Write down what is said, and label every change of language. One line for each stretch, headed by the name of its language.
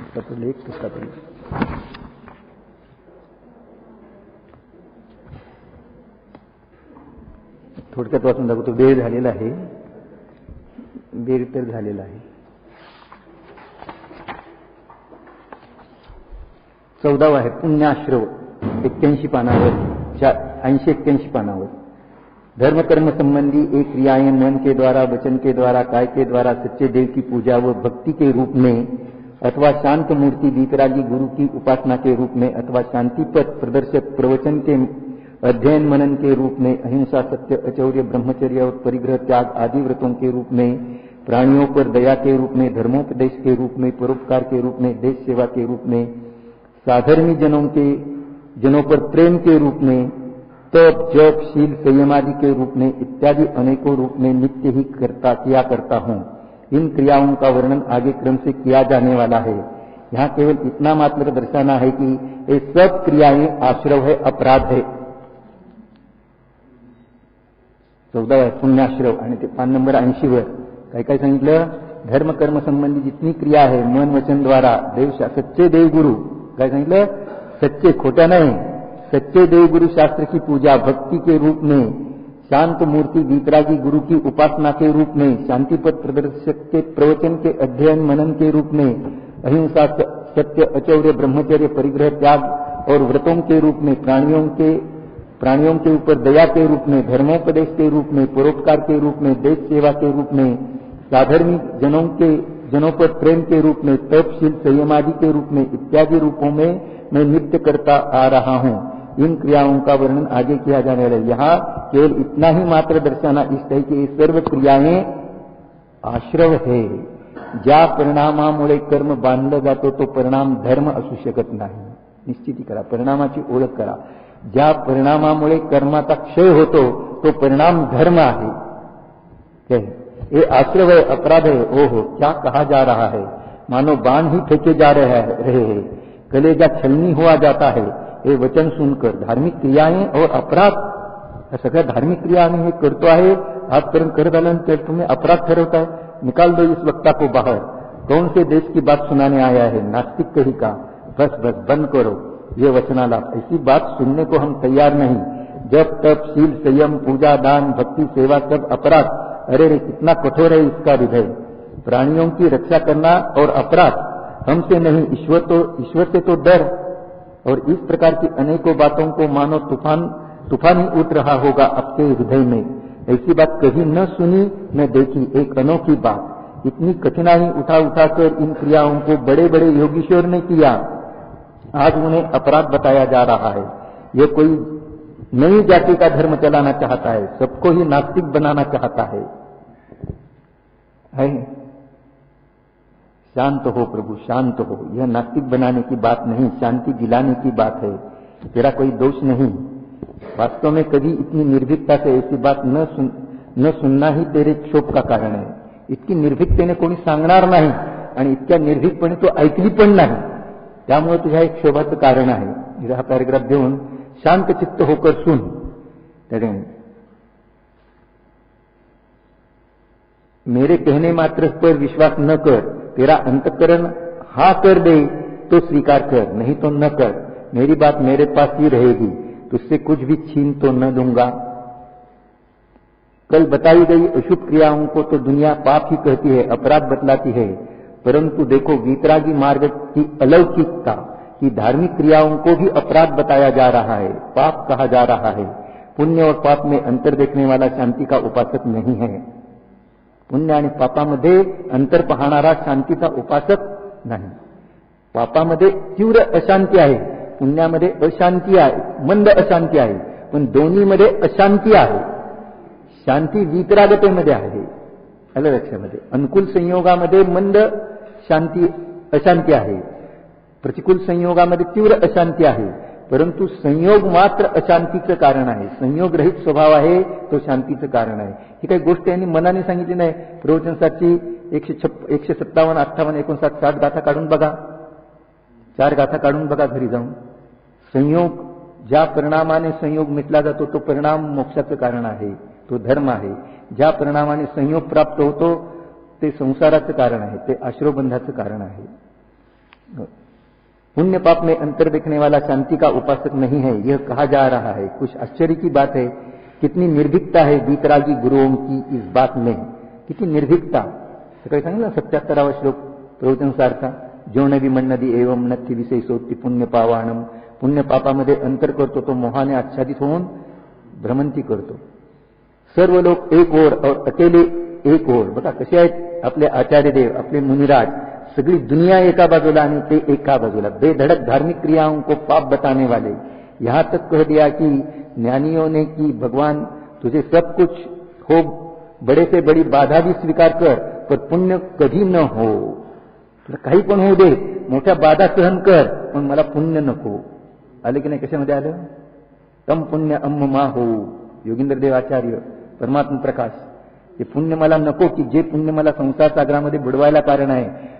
Marathi: तो लेख कसा तरी थोडक्यात वाचून दाखवतो. वेळ झालेला आहे, वेळ तर झालेला आहे. 14 आहे पुण्याश्रव 81 पानावर 80-81 पानावर.
Hindi: धर्म कर्म संबंधी एक क्रियाएं मन के द्वारा, वचन के द्वारा, काय के द्वारा सच्चे देव की पूजा व भक्ति के रूप में अथवा शांत मूर्ति वीतरागी गुरु की उपासना के रूप में अथवा शांति पथ प्रदर्शक प्रवचन के अध्ययन मनन के रूप में, अहिंसा सत्य अचौर्य ब्रह्मचर्य और परिग्रह त्याग आदि व्रतों के रूप में, प्राणियों पर दया के रूप में, धर्मोपदेश के रूप में, परोपकार के रूप में, देश सेवा के रूप में, साधर्मी जनों पर प्रेम के रूप में, तप जप शील संयमादि के रूप में इत्यादि अनेकों रूप में नित्य ही किया करता हूं. इन क्रियाओं का वर्णन आगे क्रम से किया जाने वाला है. यहाँ केवल इतना मात्र दर्शाना है कि ये सब क्रियाएं आश्रव है, अपराध है.
Marathi: 14 आहे पुण्याश्रव. आणि ते पान नंबर 80 वर काय काय सांगितलं.
Hindi: धर्म कर्म संबंधी जितनी क्रिया है मन वचन द्वारा देव सच्चे देवगुरु
Marathi: काय सांगितलं.
Hindi: सच्चे खोटा नहीं, सच्चे देवगुरु शास्त्र की पूजा भक्ति के रूप में, शांत मूर्ति वीतरागी गुरु की उपासना के रूप में, शांतिपद प्रदर्शक के प्रवचन के अध्ययन मनन के रूप में, अहिंसा सत्य अचौर्य ब्रह्मचर्य परिग्रह त्याग और व्रतों के रूप में, प्राणियों के ऊपर दया के रूप में, धर्मोपदेश के रूप में, परोपकार के रूप में, देश सेवा के रूप में, साधर्मी जनों पर प्रेम के रूप में, तपशील संयमादि के रूप में इत्यादि रूपों में मैं नित्य करता आ रहा हूं. इन क्रियाओं का वर्णन आगे किया जाने वाला है. यहाँ केवल इतना ही मात्र दर्शाना इष्ट है की ये सर्व क्रियाएं आश्रव है.
Marathi: ज्या परिणामामुळे कर्म बांधलं जातो तो परिणाम धर्म असू शकत नाही. निश्चिती करा, परिणामाची ओळख करा. ज्या परिणामामुळे कर्माचा क्षय होतो तो परिणाम धर्म आहे.
Hindi: ये आश्रव है, अपराध है. ओहो क्या कहा जा रहा है, मानो बाण ही फेंके जा रहे हैं, कलेजा छलनी हुआ जाता है हे वचन सुनकर. धार्मिक क्रियाएं और अपराध,
Marathi: सगळ्या धार्मिक क्रिया आम्ही हे करतो आहे, आजपर्यंत करत आल्यानंतर तुम्ही अपराध ठरवताय.
Hindi: निकाल दो इस वक्ता को बाहर. कौन से देश की बात सुनाने आया है, नास्तिक कही का. बस बस बंद करो ये वचनालाप. ऐसी बात सुनने को हम तैयार नहीं. जब तप शील संयम पूजा दान भक्ति सेवा सब अपराध. अरे रे कितना कठोर है इसका विधेय. प्राणियों की रक्षा करना और अपराध, हमसे नहीं ईश्वर से तो डर. और इस प्रकार की अनेकों बातों को मानो तूफान ही उठ रहा होगा आपके हृदय में. ऐसी बात कभी न सुनी न देखी, एक अनोखी बात. इतनी कठिनाई उठाकर इन क्रियाओं को बड़े बड़े योगीश्वर ने किया. आज उन्हें अपराध बताया जा रहा है. ये कोई नई जाति का धर्म चलाना चाहता है, सबको ही नास्तिक बनाना चाहता है. शांत हो प्रभु, शांत हो. यह नास्तिक बनाने की बात नहीं, शांति दिलाने की बात है. तेरा कोई दोष नहीं. वास्तव में कभी इतनी निर्भीकता से ऐसी बात न सुनना ही तेरे क्षोभ का कारण है.
Marathi: इतकी निर्भीकतेने कोणी सांगणार नाही आणि इतक्या निर्भीकपणे तो ऐकली पण नाही. त्यामुळे तुझ्या एक क्षोभाचं कारण आहे. हा पॅराग्राफ देऊन
Hindi: शांत चित्त होकर सुन. मेरे कहने मात्र पर विश्वास न कर. तेरा अंतकरण हाँ कर दे तो स्वीकार कर, नहीं तो न कर. मेरी बात मेरे पास ही रहेगी, तुझसे कुछ भी छीन तो न दूंगा. कल बताई गई अशुभ क्रियाओं को तो दुनिया पाप ही कहती है, अपराध बतलाती है. परंतु देखो वीतरागी मार्ग की अलौकिकता की धार्मिक क्रियाओं को भी अपराध बताया जा रहा है, पाप कहा जा रहा है. पुण्य और पाप में अंतर देखने वाला शांति का उपासक नहीं है.
Marathi: पुण्य आणि पापामध्ये अंतर पाहणारा शांतीचा उपासक नाही. पापामध्ये तीव्र अशांती आहे, पुण्यामध्ये अशांती आहे, मंद अशांती आहे. पण दोन्हीमध्ये अशांती आहे. शांती वीतरागतेमध्ये आहे. आलं लक्षामध्ये. अनुकूल संयोगामध्ये मंद शांती अशांती आहे, प्रतिकूल संयोगामध्ये तीव्र अशांती आहे. परंतु संयोग मात्र अशांतीचं कारण आहे. संयोग रहित स्वभाव आहे तो शांतीचं कारण आहे. ही काही गोष्ट यांनी मनाने सांगितली नाही. प्रवचनसाची 157, 58, 59, 60 गाथा काढून बघा. 4 गाथा काढून बघा घरी जाऊन. संयोग, ज्या परिणामाने संयोग मिटला जातो तो परिणाम मोक्षाचं कारण आहे, तो धर्म आहे. ज्या परिणामाने संयोग प्राप्त होतो ते संसाराचं कारण आहे, ते आश्रवबंधाचं कारण आहे.
Hindi: पुण्य पाप में अंतर देखने वाला शांति का उपासक नहीं है, यह कहा जा रहा है। कुछ आश्चर्य की बात है, कितनी निर्भीकता है वीतरागी गुरुओं की इस बात में, कितनी निर्भीकता।
Marathi: सकाळी सांगितलं 77वा श्लोक प्रवचन सारखा, जो नदी मन्नदी एवं नथी विषय सोती पुण्य पावाणम, पुण्य पापामध्ये अंतर करतो तो मोहाने आच्छादित होऊन भ्रमंती करतो।
Hindi: सर्व लोक एक ओर और अकेले एक ओर।
Marathi: बघा कसे आहेत आपले आचार्य देव, आपले मुनिराज, सगळी दुनिया एका बाजूला आणि ते एका बाजूला,
Hindi: बेधड़क धार्मिक क्रियाओं को पाप बताने वाले। यहां तक कह दिया कि ज्ञानियों ने कि भगवान तुझे सब कुछ हो, बड़े से बड़ी बाधा भी स्वीकार कर, पर पुण्य
Marathi: कधी
Hindi: न हो।
Marathi: तुला काही पण होऊ दे, मोठ्या बाधा सहन कर, पण मला पुण्य नको। आले की नाही कशामध्ये आलं? तम पुण्य अम्म मा हो। योगींद्र देवाचार्य, परमात्मा प्रकाश, हे पुण्य मला नको की जे पुण्य मला संसार सागरामध्ये बुडवायला कारण आहे।